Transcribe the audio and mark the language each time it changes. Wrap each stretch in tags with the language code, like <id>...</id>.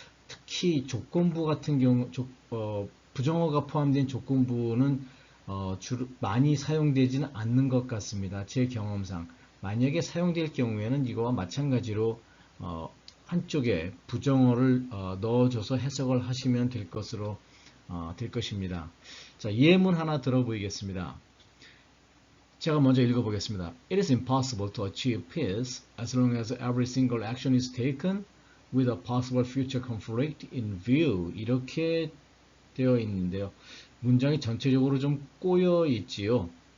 <ko>특히 조건부 같은 경우 부정어가 포함된 조건부는 주로 많이 사용되지는 않는 것 같습니다. 제 경험상. 만약에 사용될 경우에는 이거와 마찬가지로 한쪽에 부정어를 넣어줘서 해석을 하시면 될 것입니다. 자, 예문 하나 들어보이겠습니다. 제가 먼저 읽어보겠습니다.</ko> <en>It is impossible to achieve peace as long as every single action is taken with a possible future conflict in view.</en> <ko>이렇게 되어 있는데요. 문장이 전체적으로 좀 꼬여 있지요.</ko>